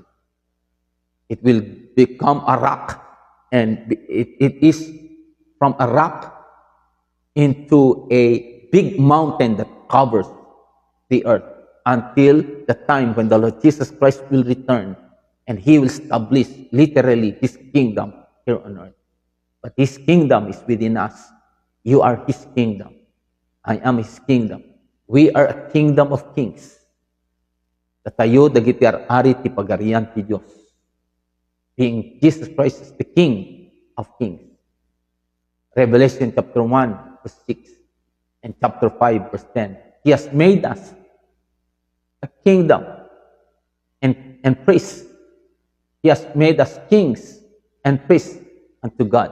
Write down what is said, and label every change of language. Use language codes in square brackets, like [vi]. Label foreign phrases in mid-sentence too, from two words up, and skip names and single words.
[en] It will become a rock, and it is from a rock into a big mountain that covers the earth until the time when the Lord Jesus Christ will return and he will establish literally his kingdom here on earth. But his kingdom is within us. You are his kingdom. I am His kingdom. We are a kingdom of kings. [ilo] Tayo dagiti ari ti pagarian ti Dios. [en] Being Jesus Christ is the King of kings. Revelation chapter 1, verse 6, and chapter 5, verse 10. He has made us a kingdom and priests. He has made us kings and priests unto God.